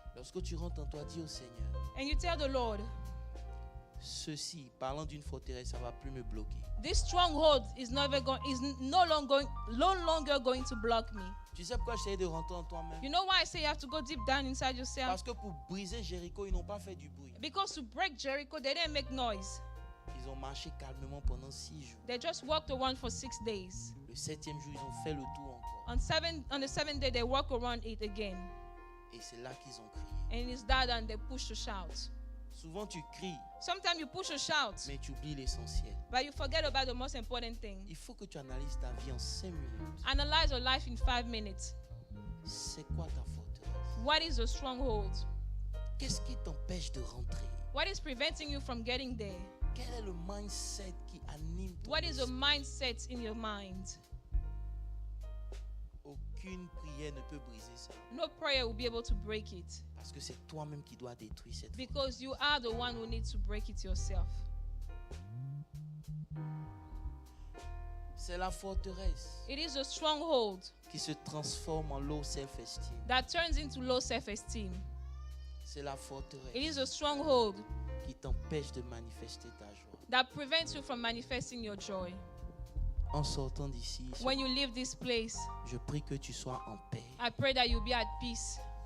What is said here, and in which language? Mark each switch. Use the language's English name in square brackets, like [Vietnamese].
[French] Lorsque tu rentres en toi, dis au Seigneur, [English] And you tell the Lord, [French] ceci, parlant d'une forteresse, ça ne va plus me bloquer. [English] this stronghold is no longer going to block me. [French] Tu sais pourquoi j'essaie de rentrer en toi-même? [English] You know why I say you have to go deep down inside yourself? [French] Parce que pour briser Jéricho, ils n'ont pas fait du bruit. [English] Because to break Jericho, they didn't make noise. [French] Ils ont marché calmement pendant 6 jours. [English] They just walked around for 6 days. [French] Le 7e jour, ils ont fait le tour encore. [English] On the seventh day, they walk around it again. [French] Et c'est là qu'ils ont crié. [English] And it's that and they push to shout. [French] Souvent, tu cries, [English] Sometimes you push to shout, [French] mais tu oublies l'essentiel. [English] but you forget about the most important thing. [French] Il faut que tu analyses ta vie en 5 minutes. [English] Analyze your life in 5 minutes. [French] C'est quoi ta forteresse? [English] What is the stronghold? [French] Qu'est-ce qui t'empêche de rentrer? [English] What is preventing you from getting there? [French] Quel est le mindset qui anime ton [English] What is the [French] esprit? [English] mindset in your mind? [French] Aucune prière ne peut briser ça. [English] No prayer will be able to break it [French] Parce que c'est toi-même qui dois détruire cette forteresse. [English] because you are the one who needs to break it yourself. [French] C'est la forteresse [English] It is a stronghold [French] qui se transforme en [English] low self-esteem. that turns into low self-esteem. [French] C'est la [English] It [French] forteresse [English] is a stronghold [French] qui t'empêche de manifester ta joie. [English] that prevents you from manifesting your joy. [French] En sortant d'ici, [English] When you leave this place, [French] je prie que tu sois en paix. [English] I pray that you'll be at peace.